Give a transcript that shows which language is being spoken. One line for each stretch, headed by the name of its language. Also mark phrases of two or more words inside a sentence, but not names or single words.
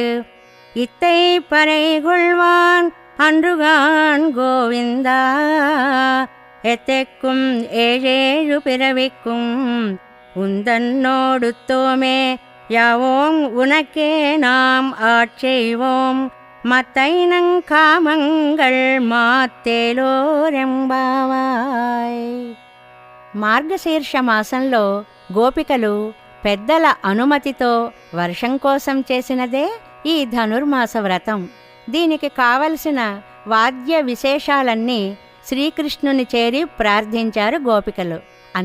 Tamil: இத்தை பறை கொள்வான் அன்றுகான் கோவிந்தா, எத்தைக்கும் ஏழேழு பிறவிக்கும் உந்தன்னோடுத்தோமே. யாவோம் உனக்கே நாம் ஆட்செய்வோம், மத்தைனங்காமங்கள் மாற்றேலோர் எம்பாவாய்.
Telugu: మార్గశీర్ష మాసంలో గోపికలు పెద్దల అనుమతితో వర్షం కోసం చేసినదే ఈ ధనుర్మాస వ్రతం. దీనికి కావలసిన వాద్య విశేషాలన్నీ శ్రీకృష్ణుని చేరి ప్రార్థించారు గోపికలు.